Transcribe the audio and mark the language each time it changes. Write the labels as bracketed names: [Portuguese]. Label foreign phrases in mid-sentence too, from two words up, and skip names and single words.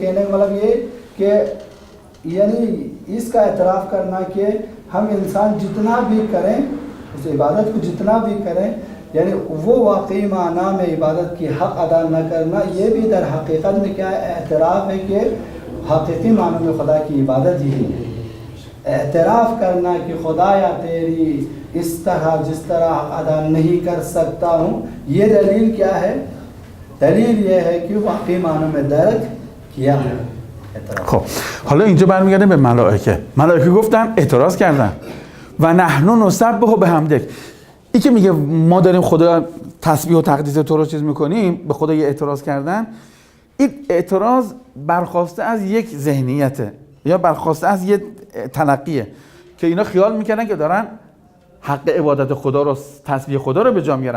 [Urdu] کہنے کا مطلب یہ کہ یعنی اس کا اعتراف کرنا کہ ہم انسان جتنا بھی کریں، اس عبادت کو جتنا بھی کریں، یعنی وہ واقعی معنی میں عبادت کی حق ادا نہ کرنا، یہ بھی در حقیقت میں کیا ہے، اعتراف ہے کہ حقیقی معنوں میں خدا کی عبادت ہی ہے. اعتراف کرنا کہ خدایا تیری اس طرح جس طرح ادا نہیں کر سکتا ہوں، یہ دلیل کیا ہے? دلیل یہ ہے کہ واقعی معنوں میں درک کیا ہے. [Persian] خب حالا اینجا برمیگردیم به ملائکه گفتن اعتراض کردن و [Arabic] نحن نسبح بحمدک. [Persian] این که میگه ما داریم خدا تسبیح و تقدیس تو رو چیز میکنیم، به خدا یه اعتراض کردن. این اعتراض برخواسته از یک ذهنیته یا برخواسته از یک تلقیه که اینا خیال میکنن که دارن حق عبادت خدا رو، تسبیح خدا رو به جا میارن.